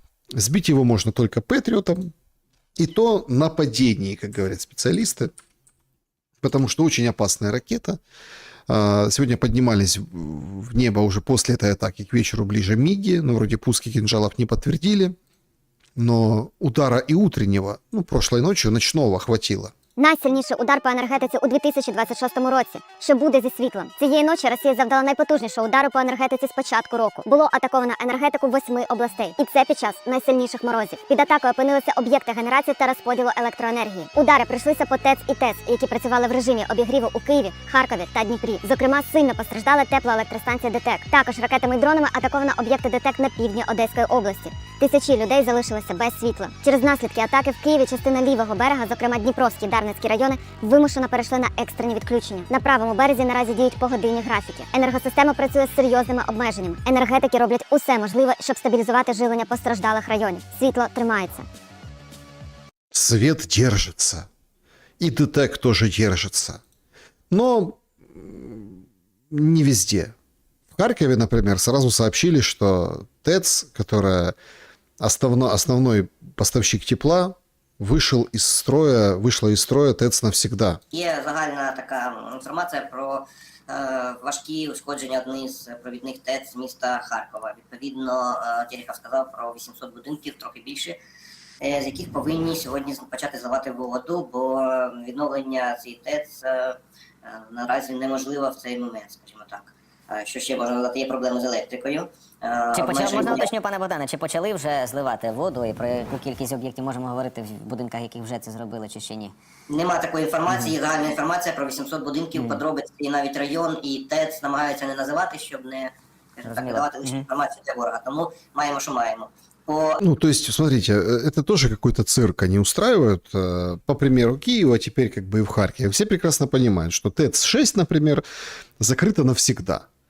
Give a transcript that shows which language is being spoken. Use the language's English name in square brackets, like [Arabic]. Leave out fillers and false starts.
[Russian] Сбить его можно только Патриотом, и то на падении, как говорят специалисты, потому что очень опасная ракета. Сегодня поднимались в небо уже после этой атаки к вечеру ближе МиГи, но вроде пуски кинжалов не подтвердили, но удара и утреннего, прошлой ночью ночного хватило. [Ukrainian] Найсильніший удар по енергетиці у 2026 році. Що буде зі світлом? Цієї ночі Росія завдала найпотужнішого удару по енергетиці з початку року. Було атаковано енергетику 8 областей. І це під час найсильніших морозів. Під атакою опинилися об'єкти генерації та розподілу електроенергії. Удари прийшлися по ТЕЦ і ТЕС, які працювали в режимі обігріву у Києві, Харкові та Дніпрі. Зокрема, сильно постраждала теплоелектростанція ДТЕК. Також ракетами і дронами атаковано об'єкти ДТЕК на півдні Одеської області. Тисячі людей залишилися без світла. Через наслідки атаки в Києві частина лівого берега, зокрема Дніпровський, Дарницький райони, вимушено перейшли на екстрені відключення. На правому березі наразі діють погодинні графіки. Енергосистема працює з серйозними обмеженнями. Енергетики роблять усе можливе, щоб стабілізувати живлення постраждалих районів. Світло тримається. [Russian] Свет держится. И ДТЭК тоже держится. Но не везде. В Харькове, например, сразу сообщили, что ТЭЦ, которая основной поставщик тепла, вышла из строя ТЭЦ навсегда. [Ukrainian] Є загальна така інформація про важкі ушкодження однієї з провідних ТЕЦ міста Харкова. Відповідно, Терехов сказав про 800 будинків, трохи більше, з яких повинні сьогодні почати зливати воду, бо відновлення цієї ТЕЦ наразі неможливо в цей момент, скажімо так. Що ще можна додати, є проблеми з електрикою. Можна уточню, пане Богдане, чи почали вже зливати воду і про яку кількість об'єктів можемо говорити в будинках, яких вже це зробили, чи ще ні? Нема такої інформації, загальна інформація про 800 будинків, подробиці, і навіть район і ТЕЦ намагаються не називати, щоб не так, давати лише інформацію для ворога. Тому маємо, що маємо. [Russian] Ну, то есть, смотрите, это тоже какой-то цирк они устраивают, по примеру Киева, теперь как бы и в Харькове. Все прекрасно понимают, что ТЭЦ-6, например, закрыта навсегда.